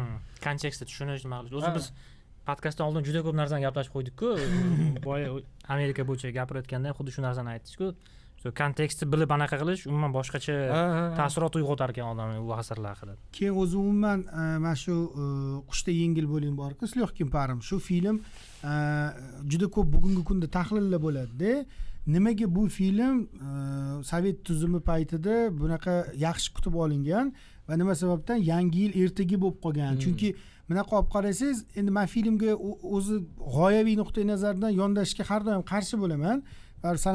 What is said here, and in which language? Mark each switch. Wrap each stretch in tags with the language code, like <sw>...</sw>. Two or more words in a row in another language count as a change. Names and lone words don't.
<uz>Kontekstni tushunish ma'lum. O'zi biz podkastdan oldin juda ko'p narsani gaplashib qo'ydik-ku. Boya Amerika bo'yicha gapirayotganda ham xuddi shu narsani aytdik-ku. So kontekstni bilib anaqa qilish umuman boshqacha taassurot uyg'otar ekan odamning bu asarlar haqida. Keyin o'zi umuman mana shu Qushda yengil bo'ling bor-ku,</uz> <ru>с легким паром.</ru> <uz>Shu film juda ko'p bugungi kunda tahlillar bo'ladi-da. Nimaga bu film sovet tuzumi paytida bunaqa yaxshi kutib olingan va nima sababdan yangi yil ertaga bo'lib qolgan? Chunki bunaqa olib qarasangiz, endi men filmga o'zi g'oyaviy nuqtai nazardan yondashishga har doim qarshi bo'laman.</uz>